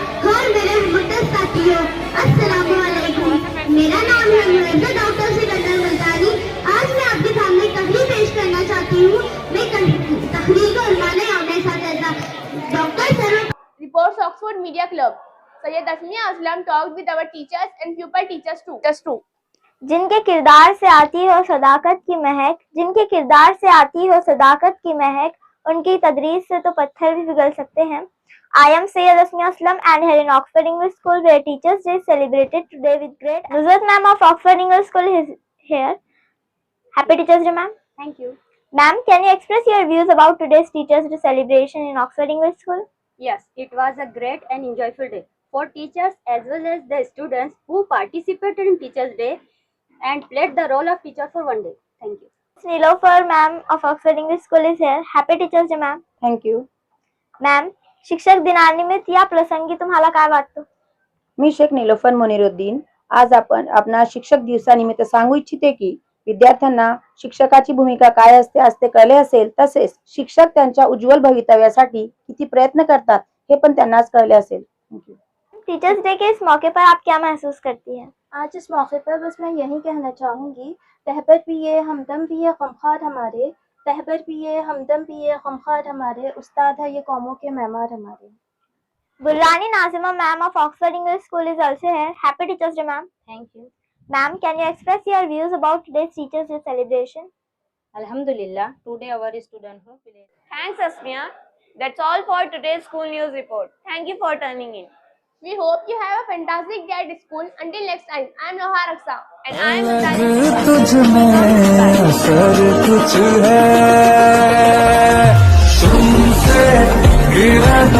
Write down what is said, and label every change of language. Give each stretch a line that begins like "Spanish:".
Hindi: और मेरे मुद्दत साथियों, अस्सलामु अलैकुम। मेरा नाम है मुअज़्ज़ज़ डॉक्टर सिकंदर मुल्तानी। आज मैं आपके सामने तकरीर पेश करना चाहती हूँ। मैं तकरीर को उन्होंने अपने साथ doctor sir
English: reports Oxford Media Club. Sayyid Asmiya Aslam talked with our teachers and pupil teachers too.
Hindi: जिनके किरदार से आती हो सदाकत की महक, जिनके किरदार से आती हो सदाकत की महक, उनकी तदरीस से तो पत्थर भी पिघल सकते हैं।
English: I am Sayyid Asmiya Aslam and here in Oxford English School where Teachers' Day is celebrated today with great. Nuzhat ma'am of Oxford English School is here. Happy Teachers' Day, ma'am. Thank you. Ma'am, can you express your views about today's Teachers' Day celebration in Oxford English School? Yes, it was a great and enjoyable day for teachers as well as the students who participated in Teachers' Day and played the role of teacher for one day. Thank you. Nilofer ma'am of Oxford English School is here. Happy Teachers' Day, ma'am. Thank you.
Marathi: Ma'am, शिक्षक दिनानिमित्त या प्रसंगी तुम्हाला काय वाटतं? मी शेख निलोफर मुनिरुद्दीन. आज आपण आपणा शिक्षक दिवसानिमित्त सांगू इच्छिते की विद्यार्थ्यांना शिक्षकाची भूमिका काय असते कळले असेल, तसेच शिक्षक त्यांच्या उज्ज्वल भवितव्यासाठी किती प्रयत्न करतात हे पण त्यांनाच कळले असेल.
Hindi: टीचर्स डे के इस मौके पर आप क्या महसूस करती हैं? आज इस मौके पर बस मैं यही कहना चाहूँगी, रहबर पिए हमदम पिए गमखार हमारे, रहबर पिए हमदम पिए गमखार हमारे, उस्ताद है ये कौमों के मेहमान हमारे.
English: Burrani Nazima ma'am of Oxford English School is also here. Happy Teachers' Day, ma'am. Thank you. Ma'am, can you express your views about today's Teachers' Day celebration? Alhamdulillah, today our student who played. Thanks, Asmiya. That's all for today's school news report. Thank you for turning in. We hope you have a fantastic day at school. Until next time, I am Loha Raksa. And I am
Hindi: तुझ में असर कुछ है तुमसे गिरा